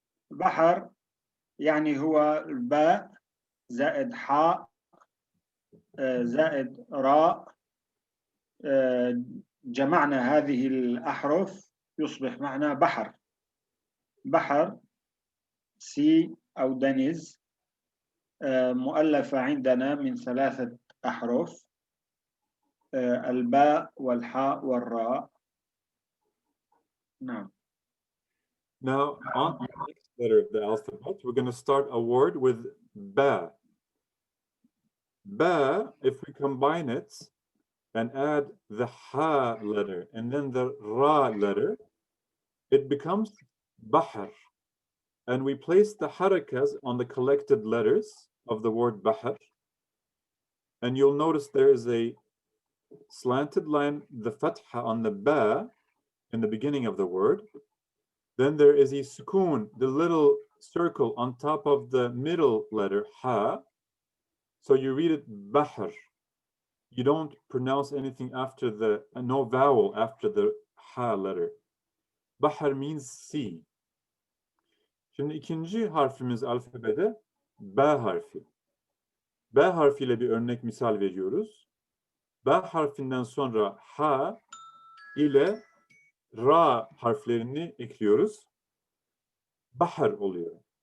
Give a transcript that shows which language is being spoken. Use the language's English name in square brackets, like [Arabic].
[Arabic] بحر يعني هو الباء زائد حاء زائد راء، جمعنا هذه الأحرف يصبح معنا بحر. بحر سي أو دنيز مؤلفة عندنا من 3 أحرف، الباء والحاء والراء. نعم. [English] Now, on the next letter of the alphabet, we're going to start a word with ba. Ba, if we combine it and add the ha letter and then the ra letter, it becomes bahr. And we place the harakas on the collected letters of the word bahr. And you'll notice there is a slanted line, the fatha on the ba in the beginning of the word. Then there is a sukoon, the little circle on top of the middle letter, ha. So you read it bahr. You don't pronounce anything after no vowel after the ha letter. Bahr means sea. [Turkish] Şimdi ikinci harfimiz alfabede B harfi. B harfiyle bir örnek misal veriyoruz. B harfinden sonra H ile Ra harflerini ekliyoruz. Bahar oluyor.